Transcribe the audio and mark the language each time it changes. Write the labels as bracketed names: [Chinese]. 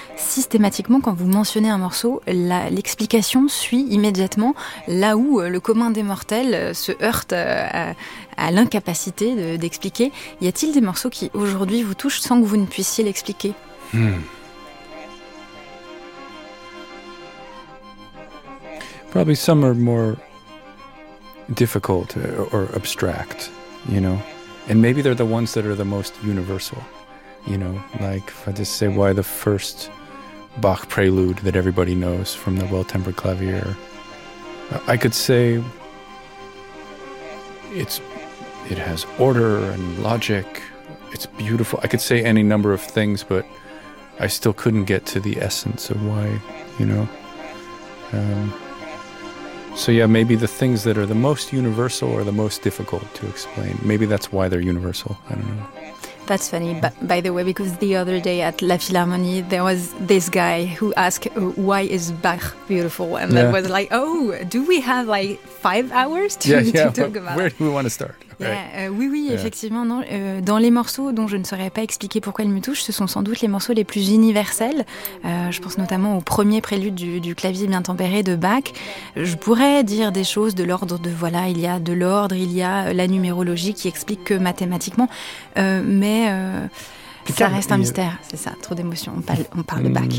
[French] Systématiquement, quand vous mentionnez un morceau, l'explication suit immédiatement là où le commun des mortels se heurte à l'incapacité d'expliquer. Y a-t-il des morceaux qui aujourd'hui vous touchent sans que vous ne puissiez l'expliquer ? [English] Probably some are more difficult or abstract, you know, and maybe they're the ones that are the most universal, you know, like if I just say why the first Bach prelude that everybody knows from the Well-Tempered Clavier, I could say it has order and logic, it's beautiful. I could say any number of things, but I still couldn't get to the essence of why, you know. So yeah, maybe the things that are the most universal are the most difficult to explain. Maybe that's why they're universal. I don't know. That's funny, by the way, because the other day at La Philharmonie, there was this guy who asked, why is Bach beautiful? And yeah. That was like, oh, do we have like 5 hours to talk about it? Where do we want to start? [French] Effectivement, non. Dans les morceaux dont je ne saurais pas expliquer pourquoi ils me touchent, ce sont sans doute les morceaux les plus universels. Je pense notamment au premier prélude du clavier bien tempéré de Bach. Je pourrais dire des choses de l'ordre de, voilà, il y a de l'ordre, il y a la numérologie qui explique que mathématiquement, mais ça reste un mystère, c'est ça, trop d'émotions, on parle de Bach.